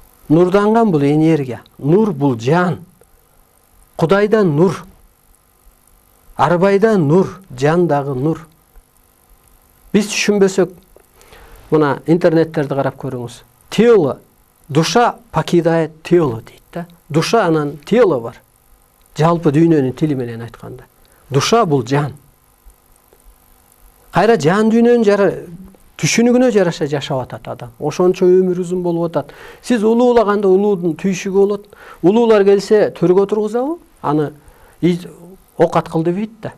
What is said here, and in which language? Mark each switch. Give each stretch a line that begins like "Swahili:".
Kyrgyz: Нурданган бул энергия. Нур бул жан. Кудайдан нур. Арбайдан нур, жандагы нур. Биз түшүнбөсөк, мына интернеттерди карап көрүңүз.
Russian: Тело, душа покидает тело
Kyrgyz: дейт да. Душа анан тело бар. Жалпы дүйнөнүн тили менен айтканда. Душа бул жан. Кайра жан дүйнөнүн түшүнүгүнө жараша жашап атат адам. Ошончо өмүр узун болуп атат. Сиз улуулаганда улуудун түйшүгү болот. Улуулар келсе төргө тургузабы? Аны окат кыл дебейт да.